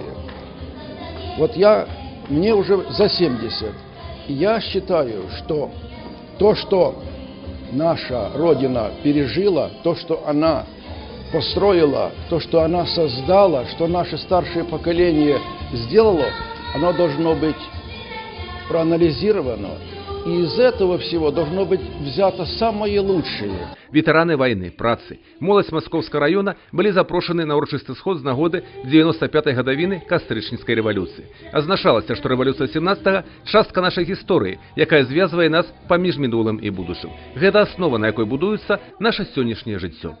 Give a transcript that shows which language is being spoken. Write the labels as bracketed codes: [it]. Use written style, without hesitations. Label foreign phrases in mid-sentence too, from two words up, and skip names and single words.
[ru] Вот мне уже за 70, и я считаю, что то, что наша Родина пережила, то, что она построила, то, что она создала, что наше старшее поколение сделало, оно должно быть проанализировано. И из этого всего должно быть взято самое лучшее. Ветераны войны, [be] працы, моладзь Маскоўскага района былі запрошаны на урачысты сход з нагоды 95-й гадавіны кастрычніцкай рэвалюцыі. Азначалася, што рэвалюцыя 17-га – частка нашай гісторыі, якая звязвае нас паміж мінулым і будучым. Гэта аснова, на якой будуецца наша сённяшняе жыццё.